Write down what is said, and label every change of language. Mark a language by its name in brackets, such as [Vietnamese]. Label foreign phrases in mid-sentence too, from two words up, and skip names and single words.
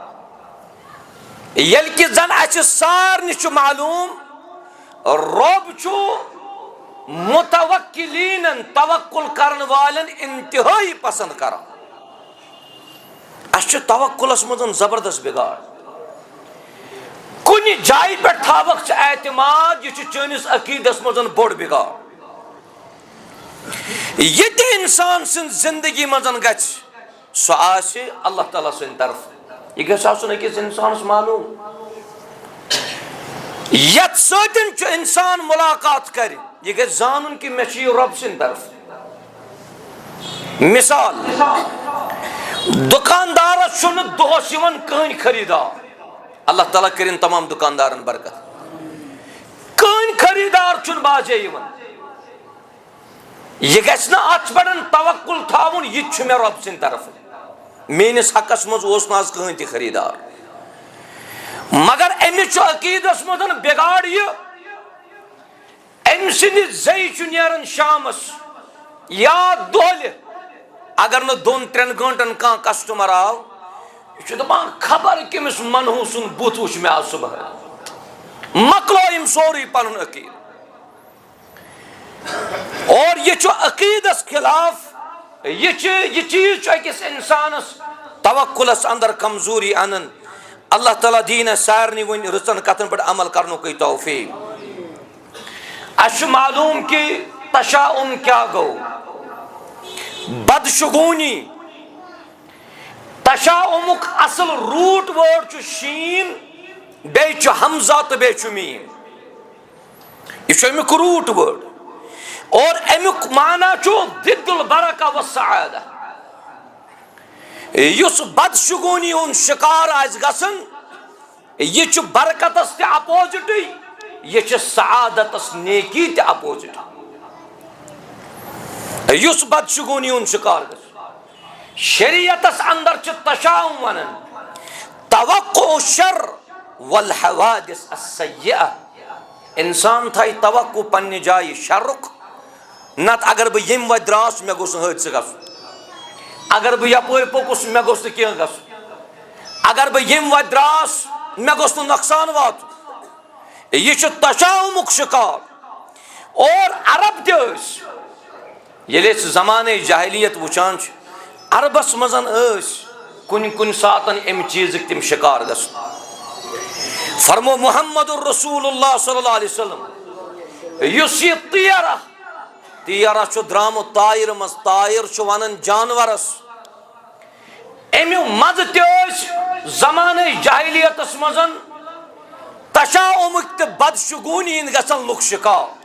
[Kashmiri] یل کہ زن اچھ سارنی چھ معلوم رب چھو متوکلین توکل کرن والن انتہائی پسند کران اچھ توکلس مزن زبردست بگاڑ کن جائی پر تھاوک چھ اعتماد یہ چانس عقیدس مزن بوڑ بگاڑ یہ تی انسان سن زندگی مزن گچ سو آسی اللہ تعالیٰ سن طرف یہ گھس آسن اکس انسانس معلوم یت ساتن چھ انسان ملاقات کر یہ گھس زانن کہ میں چھ رب سن طرف مثال دکاندار چھن دہس یوان کہن خریدار اللہ تعالیٰ کرن تمام دکاندارن برکت کہن خریدار چھن باجے یوان یہ گھس نا ات پڑن توکل تھاون یہ چھ میں رب سن طرف میانس حقس مز اوس نا آز کہن تہ خریدار مگر امچ عقیدس مزن بگاڑ یہ ام سند زی چھ نیرن شامس یا دہل اگر نہ دون ترین گھنٹن کان کسٹمر آو یہ دپان خبر کمس منحوسن بت وچ میں آز صبح مکلو ام سوری پنن عقید اور یہ عقیدس خلاف یہ چیز اکس انسانس توکلس اندر کمزوری انن اللہ تعالیٰ دین سارنی ون رچن کتن پر عمل کرنو کی توفیق اش معلوم کہ تشاؤم کیا گو بدشگونی تشاؤمک اصل [English] root word [Kashmiri] چھ شین بیچ حمزہ تو بیچ میم یہ امیک [English] root word [Kashmiri] اور امیک معنی چھو [Arabic] ضد البرکہ والسعادہ [Kashmiri] یس بدشگونی ہن شکار آس گسن یہ برکتس تہ اپوزٹ یہ سعادت نیکی تے اپوزٹ یس بدشگونی ہند شکار گژھِ شریعت اندر تشاؤم ونان [Arabic] توقع الشر والحوادث السیئہ [Kashmiri] انسان تھائی توقع پنہ جائے شرک نت اگر بہ یم وتہ دراس مے گوس حادثہ گژھُن اگر بہ یپور پوکس مے گوس نہ کینٛہہ گژھُن اگر بہ یم وتہ دراس مے گوس نہ نقصان واتُن یہ چھ تشاؤمک شکار اور عرب تہ ٲسۍ ییٚلہِ أسۍ زمانہ جاہلیت وٕچھان چھِ عربس منٛز ٲسۍ کُنہِ ساتن امہِ چیٖزٕکۍ تِم شکار گژھُن فرمو محمد الرسول اللہ [Arabic] صلی اللہ علیہ وسلم [Kashmiri] یُس یہ طیرہ چھُ درامُت طائر منٛز طائر چھُ ونان جانورس امیُک مزٕ تہِ ٲسۍ زمانہ جاہلیتس منٛز تشاؤمٕکۍ تہٕ بدشگوٗنی ہٕنٛدۍ گژھان لُکھ شکار